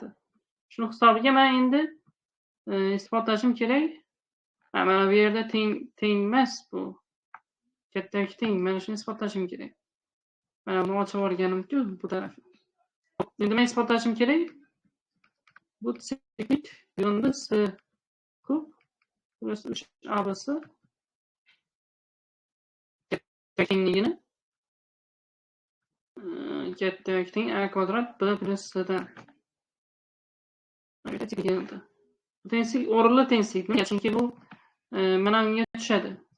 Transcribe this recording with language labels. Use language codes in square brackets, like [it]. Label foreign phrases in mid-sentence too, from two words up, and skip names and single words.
[uz] Shuni hisobiga men endi isbotlashim kerak. Mana bu yerda teng emas bu. Kattaki teng. Mana shuni isbotlashim kerak. Mana buni ochib olganim-ku bu taraf. Endi men isbotlashim kerak. Bu siklik yig'indi s kub plus 3a-si tengligini kattaki teng a kvadrat b plus s-dan. Tengsizlik o'rinli tengsizlik. Nega? Chunki bu mana bunga tushadi.